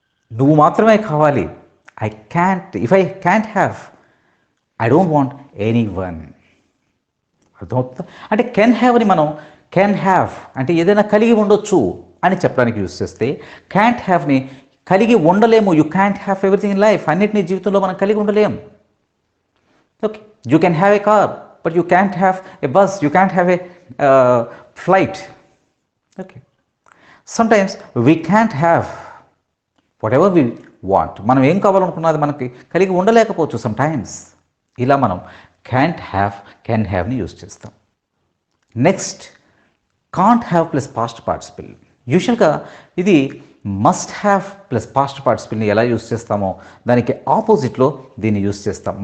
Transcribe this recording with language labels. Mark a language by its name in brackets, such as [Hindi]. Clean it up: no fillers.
[Telugu] నువ్వు మాత్రమే కావాలి. [English] I can't, if I can't have I don't want anyone. [Telugu] అర్థమవుతుందా? అంటే కెన్ హ్యావ్ అని మనం కెన్ హ్యావ్ అంటే ఏదైనా కలిగి ఉండొచ్చు అని చెప్పడానికి యూజ్ చేస్తే, క్యాంట్ హ్యావ్ని కలిగి ఉండలేము. [English] You can't have everything in life. [Telugu] అన్నిటినీ జీవితంలో మనం కలిగి ఉండలేము. [English] Okay, you can have a car but you can't have a bus, you can't have a flight. Okay, sometimes we can't have whatever we want. [Telugu] మనం ఏం కావాలనుకున్నది మనకి కలిగి ఉండలేకపోవచ్చు sometimes. ఇలా మనం క్యాంట్ హ్యావ్, కెన్ హ్యావ్ని యూజ్ చేస్తాం. Next, can't have plus past participle. యూజువల్గా ఇది must have plus past పార్టిసిపుల్ని ఎలా యూజ్ చేస్తామో దానికి ఆపోజిట్లో దీన్ని యూజ్ చేస్తాం.